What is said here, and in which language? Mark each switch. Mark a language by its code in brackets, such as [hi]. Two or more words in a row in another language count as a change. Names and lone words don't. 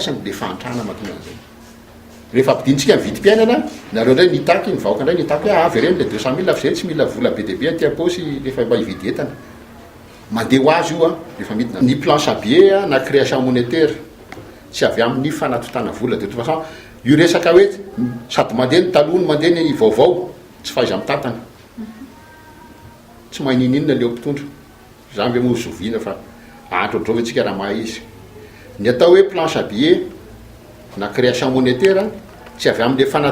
[mg] sasany le fantrana matonan'izay rehefa ampidintsika ny vidim-piainana nareo ndray nitaky ny vahoaka ndray nitaky hoe avy reny le 200 000 fa zay tsy mila vola be deabe anty-aposy rehefa mba hividy entana mandeha ho azy io a rehefa midina ny [fr] planche à billet [mg] na [fr] création monétaire [mg] tsy avy amin'ny fanatotana vola [fr] de toute façon [mg] io resaka hoe sady mandeha ny taloha ny mandeha ny vaovao tsy faiza amin'ny tatana tsy mahay nininona leo mpitondra zany hoe mozoviana fa antrondrova antsika raha mahay izy ny atao hoe [fr] planche à billet [mg] na [fr] création monétaire [mg] tsy avy amin'le